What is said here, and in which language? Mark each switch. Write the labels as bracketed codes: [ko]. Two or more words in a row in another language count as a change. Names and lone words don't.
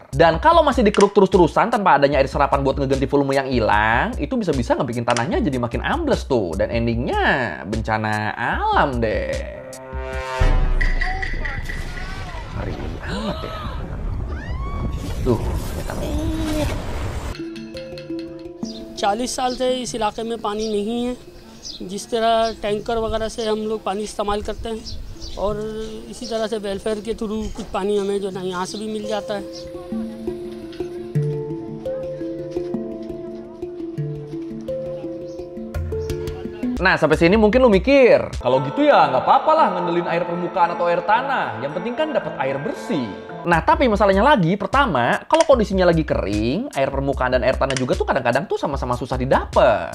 [id] Dan kalau masih dikeruk terus-terusan tanpa adanya air serapan buat ngeganti volume yang hilang, itu bisa-bisa ngebikin tanahnya jadi makin ambles tuh. Dan endingnya bencana alam deh. Ngeri amat ya. Tuh, ternyata [hi] 40 साल से इस इलाके में पानी नहीं है। जिस तरह टैंकर वगैरह से हम लोग पानी इस्तेमाल करते हैं और इसी तरह से वेलफेयर के थ्रू कुछ पानी हमें जो ना यहाँ से भी मिल जाता है। [id] Nah, sampai sini mungkin lu mikir, kalau gitu ya nggak apa-apa lah ngandelin air permukaan atau air tanah. Yang penting kan dapat air bersih. Nah, tapi masalahnya lagi, pertama, kalau kondisinya lagi kering, air permukaan dan air tanah juga tuh kadang-kadang tuh sama-sama susah didapat.